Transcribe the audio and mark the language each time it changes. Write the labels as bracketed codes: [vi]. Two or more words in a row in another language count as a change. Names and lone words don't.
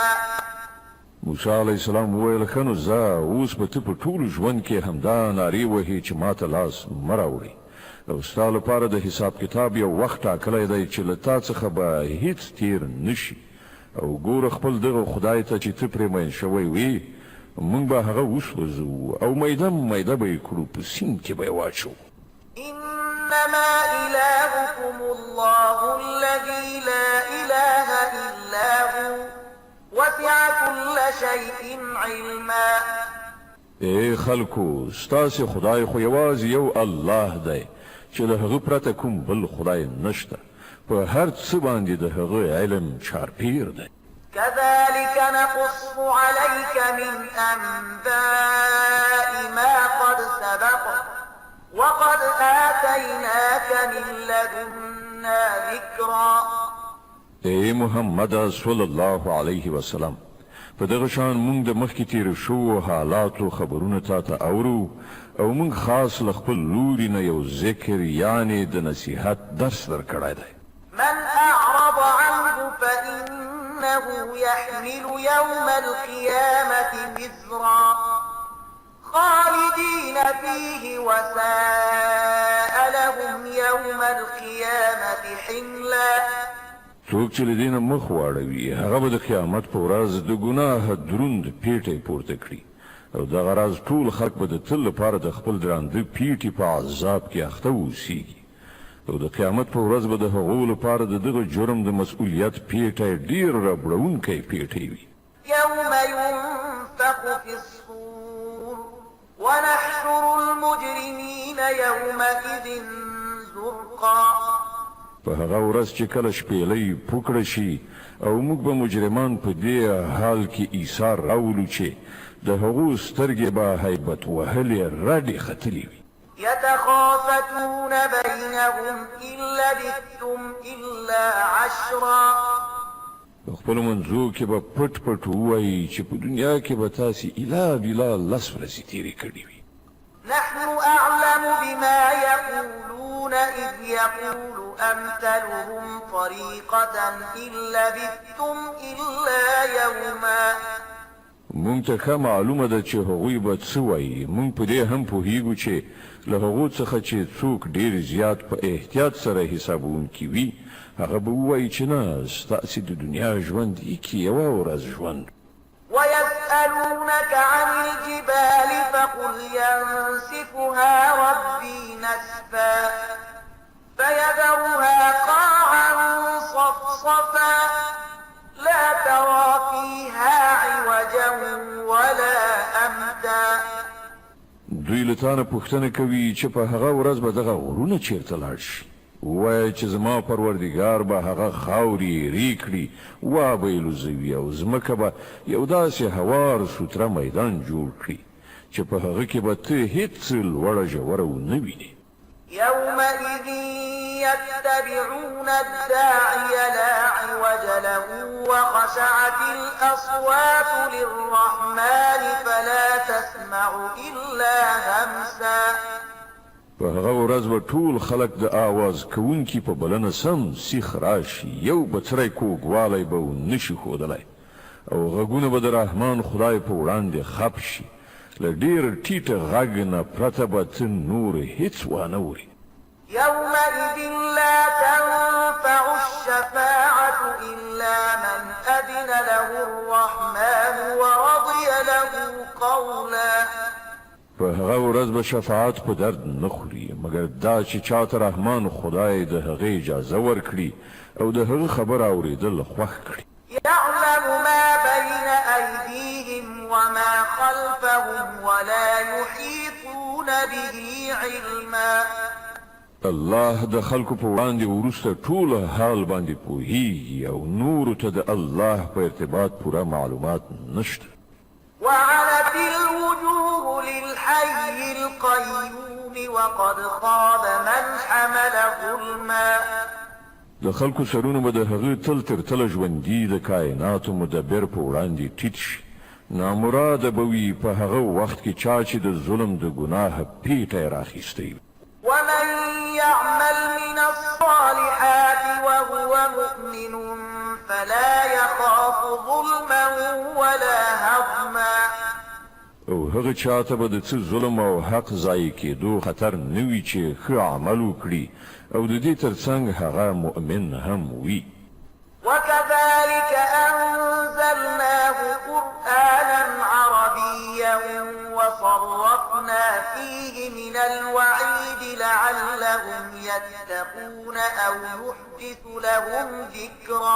[ps] موسی [ar] علیه السلام [ps] وویل ښه نو ځه اوس به ته په ټول ژوند کې همدا نارې وهې چې ما ته لاس مه راوړې او ستا لپاره د حساب کتاب یو وخت ټاکلی دی چې له تا څخه به هیڅ تیر نه شي او ګوره خپل دغه خدای ته چې ته پرې مین شوی وې موږ به هغه وسوځو او میده میده به یې کړو په سیند کې به یې واچوو. [ar] إنما إلهكم الله الذي لا إله إلا هو وسع كل شيء علما. [ps] ای خلکو ستاسې خدای خو یوازې یو الله دی چې د هغه پرته کوم بل خدای نشته، په هر څه باندې د هغه علم چارپیر دی. [ar] كذلك نقص عليك من أنباء ما قد سبق وقد آتيناك من لدنا ذكرا. [ps] ای محمد [ar] صلی الله علیه وسلم [ps] په دغه شان موږ د مخکې تیرو شوو حالاتو خبرونه تا ته اورو او موږ خاص له خپل لوري نه یو ذکر یعنی د نصیحت درس درکړی دی. [ar] من أعرض عنه فإنه يحمل يوم القيامة وزرا خالدين فيه وساء لهم يوم القيامة حملا. [ps] څوک چې له دې نه مخ واړوي هغه به د قیامت په ورځ د ګناه دروند پیټی پورته کړي او دغه راز ټول خلک به د تل لپاره د خپل درانده پیټي په عذاب کې اخته اوسیږي او د قیامت په ورځ به د هغو لپاره د دغه جرم د مسؤلیت پیټی ډیر ربړونکی پیټی وي. [ar] يوم ينفخ في الصور ونحشر المجرمين يومئذ زرقا. [ps] په هغه ورځ چې کله شپېلۍ پوکړه شي او موږ به مجرمان په دې حال کې ایثار راولو چې د هغو سترګې به هیبت وهلې رډې ختلې وي. [ar] يتخافتون بينهم إن لبثتم إلا عشرا. [ps] په خپلو منځو کې به پټ پټ ووایي چې په دنیا کې به تاسې الا بلا لس ورځې تېرې کړې وي. [ar] نحن أعلم بما يقولون إذ يقول أمثلهم طريقة إن لبثتم إلا يوما. [ps] مونږ ته ښه معلومه ده چې هغوی به څه وایي. مونږ په دې هم پوهیږو چې له هغو څخه چې څوک ډېر زیات په احتیاط سره حسابونکي وي هغه به ووایي چې نه ستاسې د دنیا ژوند یکې یوه ورځ ژوند. [ar] ويسألونك عن الجبال فقل ينسفها ربي نسفا فيذرها قاعا صفصفا لا ترى فيها عوجا ولا أمتا. [ps] دوی له تانه پوښتنه کوي چې په هغه ورځ به دغه غرونه چیرته لاړ شي. ووایه چې زما پروردګار به هغه خاورې ری کړي وابه یې لوځوي او ځمکه به یو داسې هوار سوتره میدان جوړ کړي چې په هغه کې به ته هېڅ لوړه ژوره ونه وینې. [ar] يومئذ يتبعون الداعي لا عوج له وخشعت الأصوات للرحمن فلا تسمع إلا همسا. [ps] په هغه ورځ به ټول خلک د آواز کوونکي په بلنه سم سیخ راشي یو بڅری کوږوالی به ونشي ښودلی او غږونه به د رحمان خدای په وړاندې خپ شي. له ډېر ټیټه غږ نه پرته به ته نور هېڅ وانه وري. [ar] يومئذ لا تنفع تنفع الشفاعة إلا من أذن له الرحمن ورضي له قولا. [ps] په هغه ورځ به شفاعت په درد نه خوري مګر دا چې چاته رحمان خدای د هغې اجازه ورکړي او د هغه خبر اورېدل خوښ کړي. [ar] يعلم ما بين أيديهم وما خلفهم ولا يحيطون به علما. [ps] الله د خلکو په وړاندې وروسته ټول حال باندې پوهیږي او نورو ته د الله په ارتباط پوره معلومات نشته. [ar] وعنت الوجوه للحي القيوم وقد خاب من حمل ظلما. [ps] د خلکو سرونه به د هغه تل تر تله ژوندي د کائناتو مدبر په وړاندې ټیټ شي. نامراده به وي په هغه وخت کې چا چې د ظلم د ګناه پیټه یې راخیستی. [ar] ومن يعمل من الصالحات وهو مؤمن فلا يخاف ظلما ولا هضما. [ps] او هغه چاته به د څه ظلم او حق ضایع کېدو خطر نه وي چې ښه عمل وکړي او د دې ترڅنګ هغه مؤمن هم وي. [ar] وكذلك أنزلناه قرآنا عربيا وصرفنا فيه من الوعيد لعلهم يتقون أو يحدث لهم ذكرا.